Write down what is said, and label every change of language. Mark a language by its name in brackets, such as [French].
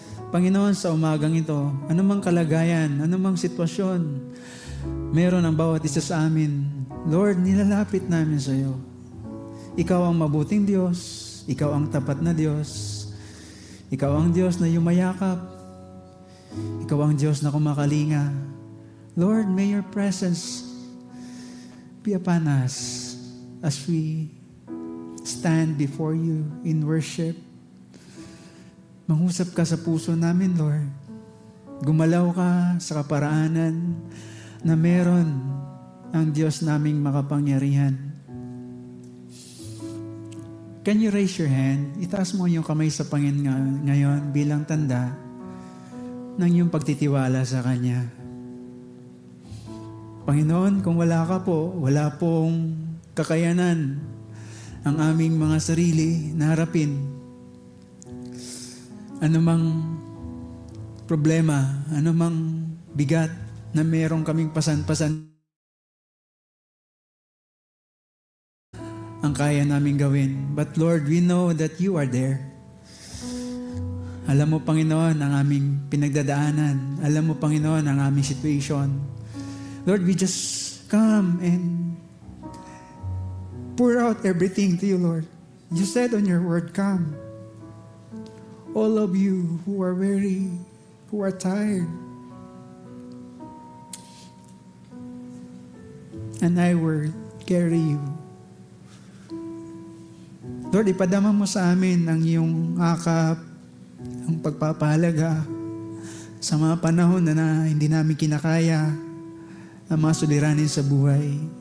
[Filipino] Panginoon, sa umagang ito, anumang kalagayan, anumang sitwasyon, meron ang bawat isa sa amin. Lord, nilalapit namin sa iyo. Ikaw ang mabuting Diyos. Ikaw ang tapat na Diyos. Ikaw ang Diyos na yumayakap. Ikaw ang Diyos na kumakalinga. [English] Lord, may your presence be upon us as we stand before you in worship. [Filipino] Mangusap ka sa puso namin, Lord. Gumalaw ka sa kaparaanan na meron ang Diyos naming makapangyarihan. [English] Can you raise your hand? [Filipino] Itaas mo yung kamay sa Panginoon ngayon bilang tanda ng iyong pagtitiwala sa Kanya. Panginoon, kung wala ka po, wala pong kakayanan ang aming mga sarili na harapin anumang problema, anumang bigat na merong kaming pasan-pasan ang kaya namin gawin. [English] But Lord, we know that you are there. [Filipino] Alam mo, Panginoon, ang aming pinagdadaanan. Alam mo, Panginoon, ang aming situation. [English] Lord, we just come and pour out everything to you, Lord. You said on your word, come. All of you who are weary, who are tired, and I will carry you. [Filipino] Lord, ipadama mo sa amin ang iyong akap, ang pagpapahalaga sa mga panahon na hindi namin kinakaya ang mga suliranin sa buhay.